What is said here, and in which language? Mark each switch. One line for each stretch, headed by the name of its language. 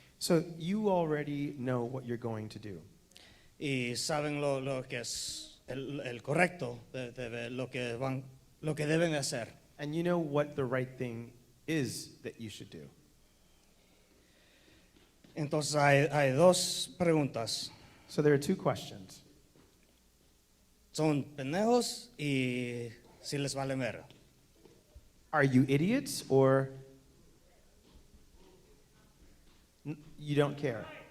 English: So you already know what you're going to do.
Spanish: Y saben lo que es el correcto, lo que deben hacer.
English: And you know what the right thing is that you should do.
Spanish: Entonces hay dos preguntas.
English: So there are two questions.
Spanish: Son pendejos y si les vale ver.
English: Are you idiots or you don't care?